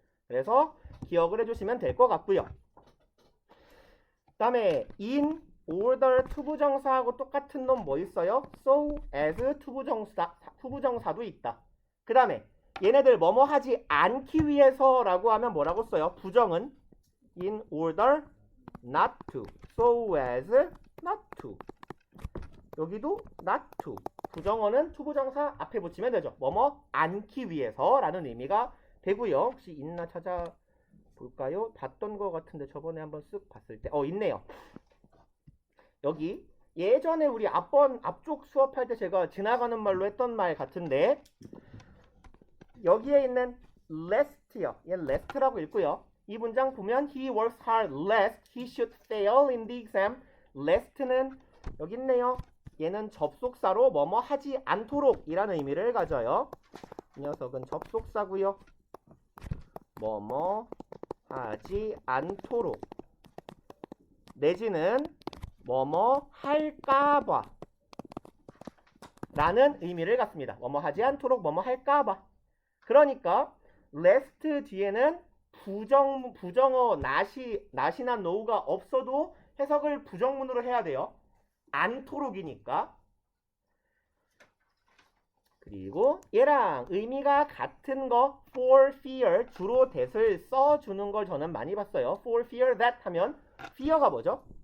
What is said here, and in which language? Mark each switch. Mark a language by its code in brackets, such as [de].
[ko] 그래서 기억을 해주시면 될 것 같고요. 그 다음에 in order 투부정사하고 똑같은 놈 뭐 있어요? so as 투부정사도 있다. 그 다음에 얘네들 뭐뭐 하지 않기 위해서라고 하면 뭐라고 써요? 부정은 [en] in order not to, so as not to. [ko] 여기도 not to. 부정어는 투부정사 앞에 붙이면 되죠. 뭐뭐 않기 위해서라는 의미가 되고요. 혹시 있나 찾아볼까요? 봤던 것 같은데 저번에 한번 쓱 봤을 때 있네요. 여기 예전에 우리 앞쪽 수업할 때 제가 지나가는 말로 했던 말 같은데 여기에 있는 lest요. 얘 lest라고 읽고요. 이 문장 보면 [en] he works hard lest he should fail in the exam. [ko] lest는 여기 있네요. 얘는 접속사로 뭐뭐 하지 않도록 이라는 의미를 가져요. 이 녀석은 접속사고요. 뭐뭐 하지 않도록 내지는 뭐뭐 할까봐 라는 의미를 갖습니다. 뭐뭐 하지 않도록 뭐뭐 할까봐. 그러니까 lest 뒤에는 부정어 not이나 no가 없어도 해석을 부정문으로 해야 돼요. 않도록이니까. 그리고 얘랑 의미가 같은 거 for fear 주로 that을 써주는 걸 저는 많이 봤어요. for fear that 하면 fear가 뭐죠?